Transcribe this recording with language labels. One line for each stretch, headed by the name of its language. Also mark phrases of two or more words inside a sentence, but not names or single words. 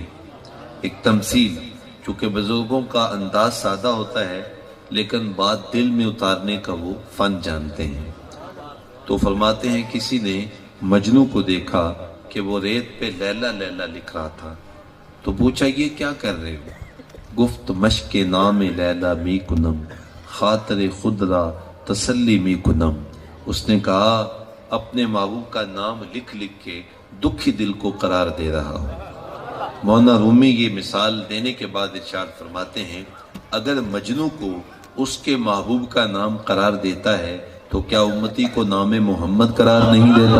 Urdu: ایک تمثیل، چونکہ بزرگوں کا انداز سادہ ہوتا ہے لیکن بات دل میں اتارنے کا وہ فن جانتے ہیں۔ تو فرماتے ہیں کسی نے مجنوں کو دیکھا کہ وہ ریت پہ لیلا لیلا لکھ رہا تھا، تو پوچھا یہ کیا کر رہے ہو؟
Persian: گفت مشق نام لیلا می کنم، خاطر خود را تسلی می کنم۔
Urdu: اس نے کہا اپنے محبوب کا نام لکھ لکھ کے دکھی دل کو قرار دے رہا ہوں۔ مولانا رومی یہ مثال دینے کے بعد ارشاد فرماتے ہیں اگر مجنوں کو اس کے محبوب کا نام قرار دیتا ہے تو کیا امتی کو نام محمد قرار نہیں دیتا؟